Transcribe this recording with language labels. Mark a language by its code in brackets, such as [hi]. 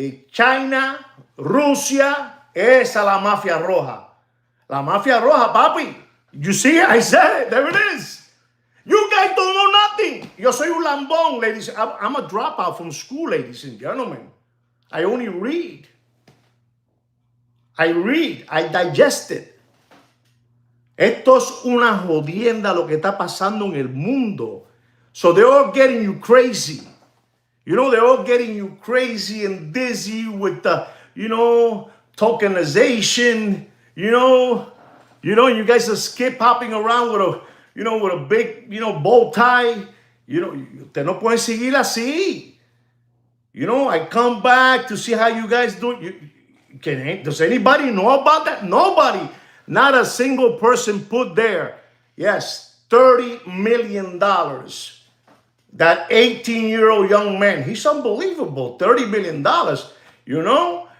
[es] China, Rusia, esa la mafia roja. La mafia roja, papi. [en] You see it? I said it. There it is. You guys don't know nothing. [es] Yo soy un lambón, [en] ladies. I'm a dropout from school, ladies and gentlemen. I only read. I digest it. [es] Esto es una jodienda lo que está pasando en el mundo. [en] So they're all getting you crazy. You know, they're all getting you crazy and dizzy with the, you know, tokenization. You know, you guys are skip hopping around with a, you know, with a big, you know, bow tie. You know, [es] ustedes no pueden seguir así. [en] You know, I come back to see how you guys do. Does anybody know about that? Nobody. Not a single person put there. Yes, $30 million. That 18-year-old young man, he's unbelievable. $30 million. You know?